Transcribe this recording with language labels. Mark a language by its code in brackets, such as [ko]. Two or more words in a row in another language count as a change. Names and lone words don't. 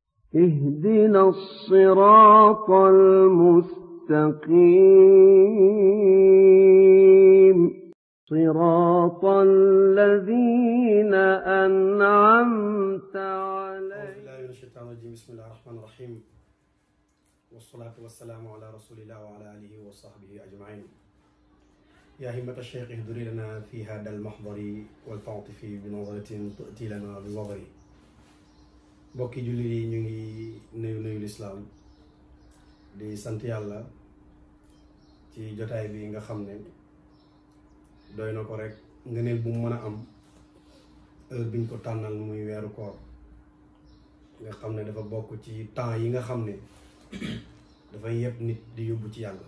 [ar] اهدنا الصراط المستقيم صراط الذين أنعمت عليهم. أعوذ بالله من الشيطان الرجيم. بسم الله الرحمن الرحيم، والصلاة والسلام على رسول الله وعلى آله وصحبه أجمعين. يا همة الشيخ اهدري لنا في هذا المحضر والتعطفي بنظرة تؤتي لنا بالنظر. [wo] bokki jullit yi ñu ngi nuyu lislaam di sant yàlla ci jotaay bi nga xam ne doy na ko rek ngëneel bu mu mën a am heure biñ ko tànnal muy weeru koor nga xam ne dafa bokk ci temps yi nga xam ne dafay yëpp nit di yóbbu ci yàlla.